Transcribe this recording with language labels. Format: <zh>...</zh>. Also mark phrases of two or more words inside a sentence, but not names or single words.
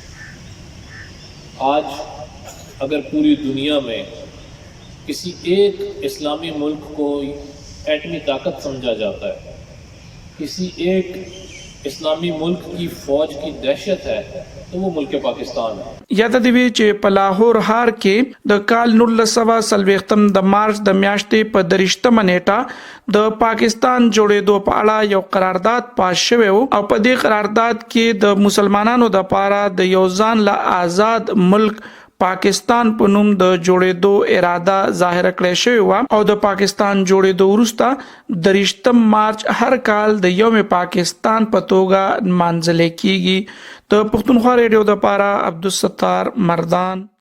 <ur>آج اگر پوری دنیا میں کسی ایک اسلامی ملک کو ایٹمی طاقت سمجھا جاتا ہے، کسی ایک اسلامی ملک کی فوج کی دہشت ہے، تو وہ ملک پاکستان ہے.</ur> <ps>یاد دی وی چې په لاهور ښار کې د کال 1940 د مارچ د میاشتې په 30 نیټه د پاکستان جوړېدو په اړه یو قرارداد پاس شوی او په دې قرارداد کې د مسلمانانو د پاره د یو ځان له آزاد ملک پاکستان په نوم د جوړېدو اراده ظاهر کړې شوی و او د پاکستان جوړېدو وروسته 30 مارچ هر کال د یوم پاکستان په توګه مانځل کیږي د پښتونخوا ریډیو د پاره عبدالستار مردان</ps>